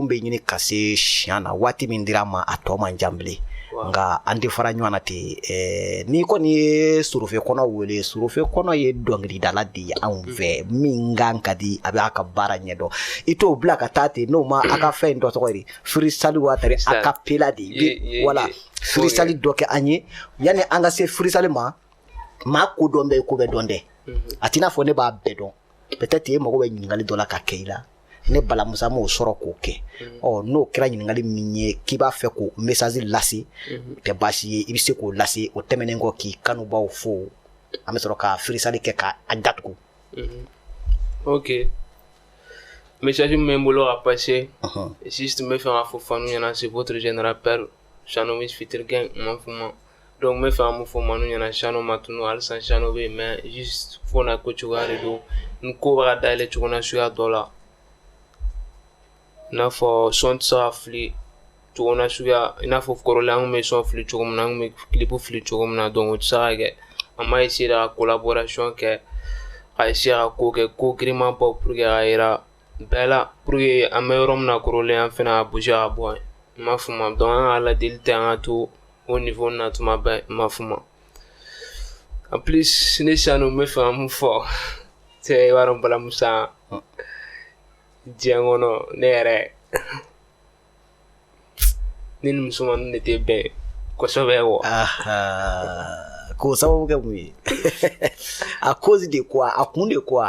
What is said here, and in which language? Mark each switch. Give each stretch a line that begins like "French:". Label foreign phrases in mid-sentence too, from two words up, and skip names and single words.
Bambara: bɛ ɲini ka se siɲɛ na waati min dira ma a tɔ man jan bilen nka an tɛ fara ɲɔgɔn na ten n'i kɔni ye Sorofe Kɔnɔ wele Sorofe Kɔnɔ ye dɔnkilidala de ye anw fɛ min kan ka di a bɛ a ka baara ɲɛdɔn i t'o bila ka taa ten n'o ma a ka fɛn dɔ tɔgɔ ye freestyle wa tari a ka pela de ye wala freestyle dɔ kɛ an ye yanni an ka se freestyle ma maa ko dɔn bɛ ko bɛ dɔn dɛ a t'i n'a fɔ ne b'a bɛɛ dɔn peut-être e mago bɛ ɲininkali dɔ la ka kɛ i la ne balamusa m'o sɔrɔ k'o kɛ n'o kɛra ɲininkali min ye k'i b'a fɛ k'o message lase tɛ baasi ye i bɛ se k'o lase o tɛmɛnen kɔ k'i kanubaw fo an bɛ sɔrɔ ka freestyle kɛ ka a datugu. Ok, message min bɛ n bolo ka passer juste n bɛ fɛ ka fɔ fanu ɲɛna
French: c'est votre jeune rappeur
Bambara: Shano Wiz Feature Gang Mafuma donc n bɛ fɛ ka mun fɔ manu ɲɛna Shano ma tunu halisa Shano bɛ yen mais juste fo na ko cogoya de don n ko bɛ ka dayɛlɛ cogo na suguya dɔ la. N'a fɔ son tɛ se ka fili cogo na suguya i n'a fɔ kɔrɔlen an kun bɛ son fili cogo min na an kun bɛ clip fili cogo min na donc o tɛ se ka kɛ an m'a essayer ka collaboration kɛ ka essayer ka ko kɛ ko giriman bɔ
French: pour que
Bambara: ka yira bɛɛ la
French: pour que
Bambara: an bɛ yɔrɔ min na kɔrɔlen an fɛnɛ ka bouger ka bɔ yen n m'a faamu donc an ka ladeli tɛ an ka to o niveau na tuma bɛɛ n m'a faamu
French: en plus
Bambara: ne Shano n bɛ fɛ ka mun fɔ i b'a dɔn balamusa diɲɛ kɔnɔ ne yɛrɛ ne ni musomaninw de tɛ bɛn kosɛbɛ wa k'o sababu kɛ mun ye
French: a cause de quoi
Bambara: a kun
French: de quoi